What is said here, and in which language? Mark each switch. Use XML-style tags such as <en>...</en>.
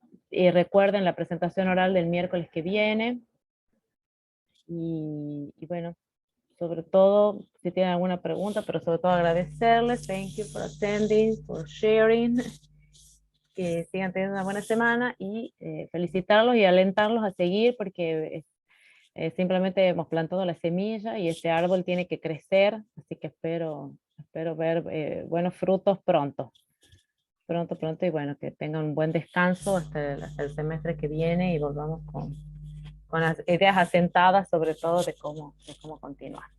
<es>Y recuerden la presentación oral del miércoles que viene. Y bueno, sobre todo, si tienen alguna pregunta, pero sobre todo agradecerles.</es> <en>Thank you for attending, for sharing.</en> <es>Que sigan teniendo una buena semana y felicitarlos y alentarlos a seguir, porque simplemente hemos plantado la semilla y este árbol tiene que crecer, así que espero ver buenos frutos pronto, y bueno, que tengan un buen descanso hasta el semestre que viene y volvamos con las ideas asentadas, sobre todo de cómo continuar.</es>